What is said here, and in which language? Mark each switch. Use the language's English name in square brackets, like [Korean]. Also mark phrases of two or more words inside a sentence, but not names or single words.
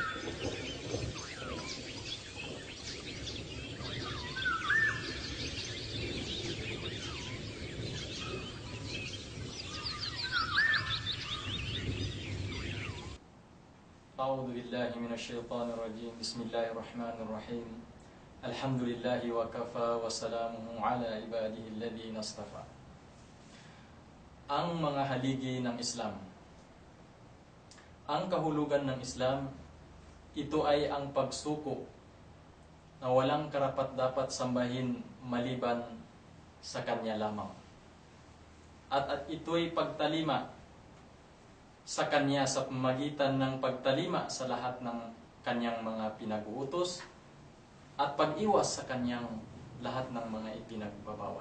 [Arabic] أعوذ بالله من الشيطان الرجيم. بسم الله الرحمن الرحيم. الحمد لله وكفى وسلامه على عباده الذين اصطفى. [Filipino] Ang mga haligi ng Islam. Ang kahulugan ng Islam, ito ay ang pagsuko na walang karapat-dapat sambahin maliban sa Kanya lamang. At ito'y pagtalima sa Kanya sa pamagitan ng pagtalima sa lahat ng Kanyang mga pinag-uutos at pag-iwas sa Kanyang lahat ng mga ipinagbabawal.